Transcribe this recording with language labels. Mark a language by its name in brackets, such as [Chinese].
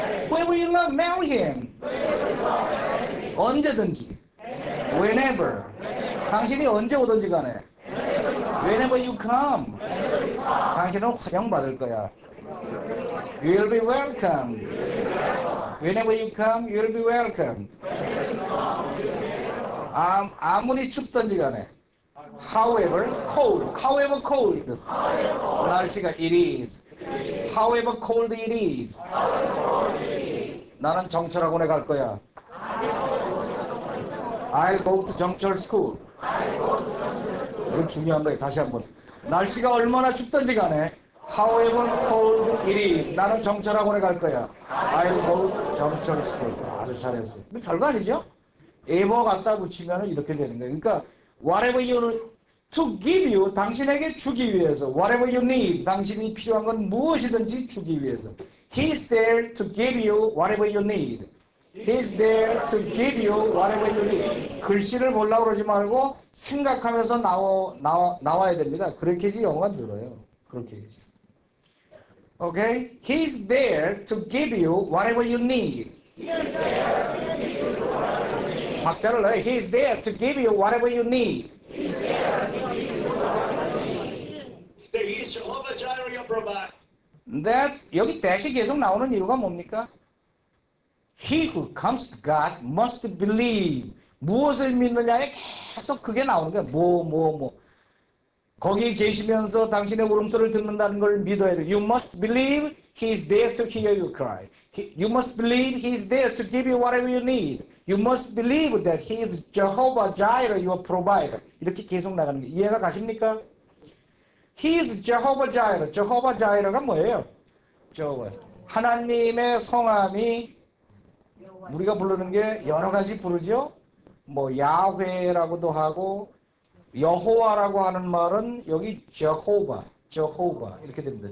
[English] Whoever you love, marry him. [Korean] 언제든지. Whenever. 당신이 언제 오든지 간에. [English] Whenever you come. [Korean] 당신은 환영받을 거야. [English] You will be welcome. Whenever you come, you will be welcome. [Korean] 아무리 춥던지 간에. [English] However cold. [Korean] 날씨가 [English] it is. However cold it is. [Korean] 나는 정철학원에 갈 거야. [English] I'll go to 정철 school. [Korean] 이건 중요한 거예요. 다시 한번. 날씨가 얼마나 춥던지 간에 [English] However cold it is. [Korean] 나는 정철학원에 갈 거야. [English] I'll go to 정철 school. [Korean] 아주 잘했어. 이거 별거 아니죠? ever 갖다 붙이면 이렇게 되는 거예요. 그러니까 [English] whatever you to give you, [Korean] 당신에게 주기 위해서. [English] Whatever you need, [Korean] 당신이 필요한 건 무엇이든지 주기 위해서. [English] He's there to give you whatever you need. He's there to give you whatever you need. [Korean] 글씨를 보려고 그러지 말고 생각하면서 나와야 됩니다. 그렇게 해야지 영어가 늘어요. 그렇게 해야지. Okay? [English] He's there to give you whatever you need. [Korean] 박자를 넣어요. [English] He's there to give you whatever you need. There is Jehovah Jireh your provider. [Korean] That 여기 대시 계속 나오는 이유가 뭡니까? [English] He who comes to God must believe. [Korean] 무엇을 믿느냐에 계속 그게 나오는 거야. 뭐. 거기 계시면서 당신의 울음소리를 듣는다는 걸 믿어야 돼. [English] You must believe He is there to hear you cry. You must believe He is there to give you whatever you need. You must believe that He is Jehovah Jireh, your provider. [Korean] 이렇게 계속 나가는 게 이해가 가십니까? [English] He is Jehovah Jireh. [Korean] Jehovah Jireh가 뭐예요? 하나님의 성함이 우리가 부르는 게 여러 가지 부르죠. 뭐 야훼라고도 하고 여호와라고 하는 말은 여기 Jehovah 이렇게 됩니다.